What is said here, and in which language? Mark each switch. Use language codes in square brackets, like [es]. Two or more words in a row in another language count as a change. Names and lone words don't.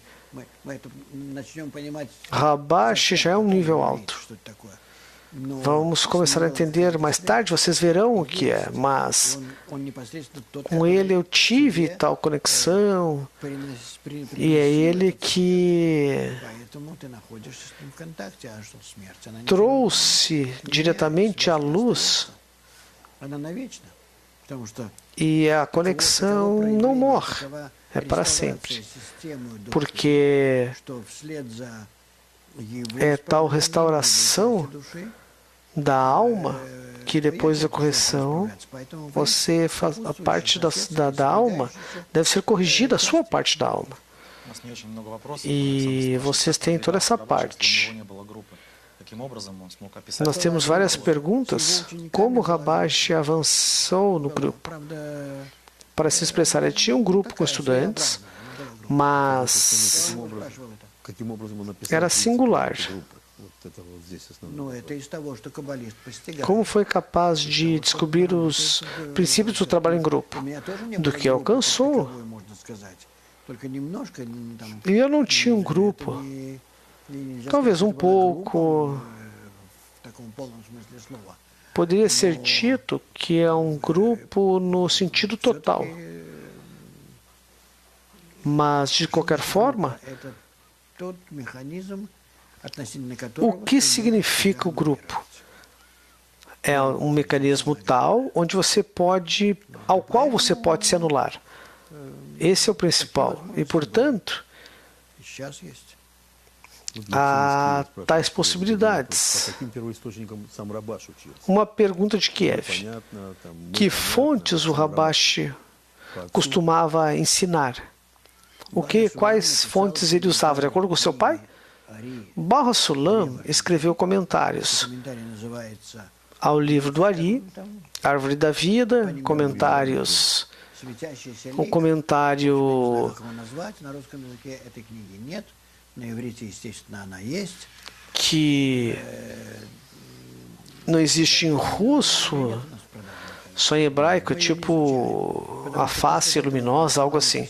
[ru] Мы это начнем понимать, [pt] Rabash já é um nível alto. [ru] что это такое. Но [pt] Vamos começar a entender mais tarde, vocês verão o que é, mas [ru] он непосредственно тот, [pt] com ele eu tive tal conexão e é ele que [ru] Поэтому ты находишься с ним в контакте, а что смерть? Она не [pt] trouxe diretamente a luz [ru] она навечно. Потому что [pt] e a conexão não morre, é para sempre, porque [ru] что вслед за его [pt] é tal restauração [ru] души [pt] da alma que depois da correção você faz a parte da alma deve ser corrigida, a sua parte da alma. [ru] У нас не очень много вопросов. [pt] E vocês têm toda essa parte. [ru] Каким образом он смог описать? [pt] Nós temos várias perguntas. Como Rabash avançou no grupo? [ru] правда, [pt] Para se expressar, ele tinha um grupo com estudantes, mas [ru] спрашивал это. Каким образом он описал [pt] era [ru] принцип [pt] singular. [ru] этой группы? Вот это вот здесь основное. Ну, это из того, что каббалист постигает. [pt] Como foi capaz de descobrir os princípios do trabalho em grupo? [ru] У меня тоже не [pt] Do [ru] было [pt] que [ru] группы, [pt] alcançou. [ru] как таковой, можно сказать. Только немножко, там, [pt] E eu não tinha um grupo. [ru] нельзя [pt] Talvez [ru] сказать, [pt] um [ru] что была группа, [pt] pouco. [ru] в таком полном смысле слова. [pt] Poderia ser dito que é um grupo no sentido total. Mas, de qualquer forma, [ru] Это тот механизм, относительно [pt] o [ru] которого [pt] que significa o grupo? É um mecanismo tal onde você pode, ao qual você pode se anular. Esse é o principal. E, portanto, [ru] сейчас есть. Вот [pt] há [ru] Максим [pt] tais [ru] спрашивает, [pt] possibilidades. [ru] По каким первоисточникам сам Рабаш учился? [pt] Uma pergunta de Kiev. [ru] Понятно, там, [pt] Que [ru] понятно, [pt] fontes o [ru] сам Rabash по отцу. [pt] costumava ensinar? Quais fontes ele usava? De acordo com seu pai? [ru] Ари, [pt] Baal Sulam escreveu comentários [ru] комментарий называется [pt] ao livro do Ari, [ru] там, [pt] Árvore da Vida, comentários, [ru] светящийся [pt] o [ru] лик. [pt] comentário [ru] Не знаю, как его назвать. На русском языке этой книги нет. На иврите, естественно, она есть. [pt] que não existe em russo, [ru] У нас продавали. [pt] só em hebraico, tipo a face luminosa, algo assim.